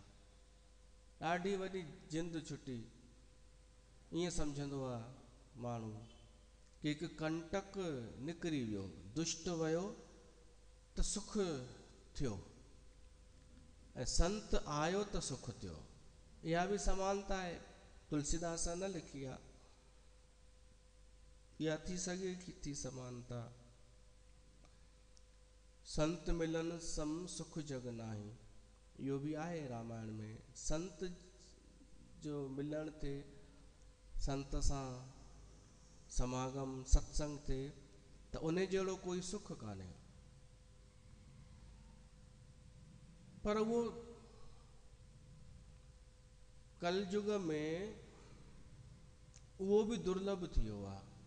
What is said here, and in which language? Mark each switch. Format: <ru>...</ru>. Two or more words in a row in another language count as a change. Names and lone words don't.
<sd>ॾाढी वॾी जिंद छुटी, ईअं सम्झंदो आहे माण्हू कि हिकु कंटक निकिरी वियो, दुष्ट वियो त सुख थियो, ऐं संत आयो त सुख थियो। इहा बि समानता आहे, तुलसीदास न लिखी आहे, इहा थी सघे थी समानता।</sd> <awa>संत मिलन सम सुख जग नाही,</awa> <sd>इहो बि आहे रामायण में। संत जो मिलण थिए, संत सां समागम सत्संग थिए, त उन जहिड़ो कोई सुख कान्हे। पर उहो कलयुग में उहो बि दुर्लभ थी वियो आहे।</sd>